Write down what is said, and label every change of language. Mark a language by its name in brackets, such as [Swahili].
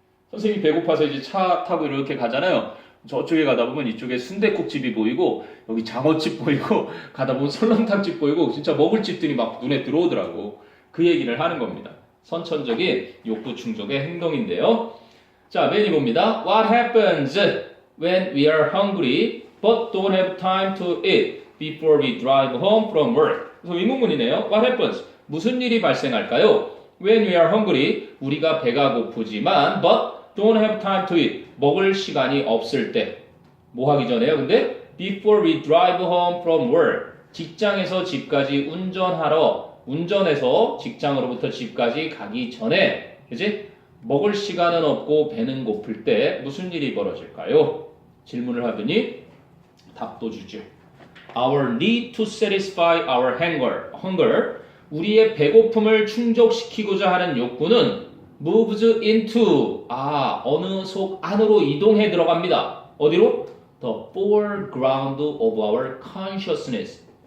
[Korean] 선생님이 배고파서 이제 차 타고 이렇게 가잖아요. 저쪽에 가다 보면 이쪽에 순댓국집이 보이고 여기 장어집 보이고 가다 보면 설렁탕집 보이고 진짜 먹을 집들이 막 눈에 들어오더라고. 그 얘기를 하는 겁니다. 선천적인 욕구 충족의 행동인데요. 자, 맨 2봅니다. [English] What happens when we are hungry but don't have time to eat before we drive home from work? [Korean] 그래서 의문문이네요. [English] What happens? [Korean] 무슨 일이 발생할까요? [English] When we are hungry, [Korean] 우리가 배가 고프지만 [English] but don't have time to eat, [Korean] 먹을 시간이 없을 때. 뭐 하기 전에요? 근데 [English] before we drive home from work, [Korean] 직장에서 집까지 운전해서 직장으로부터 집까지 가기 전에, 그지? 먹을 시간은 없고 배는 고플 때 무슨 일이 벌어질까요? 질문을 하더니 답도 주죠. [English] Our need to satisfy our hunger, [Korean] 우리의 배고픔을 충족시키고자 하는 욕구는 [English] moves into, [Korean] 어느 속 안으로 이동해 들어갑니다. 어디로? [English] The foreground of our consciousness.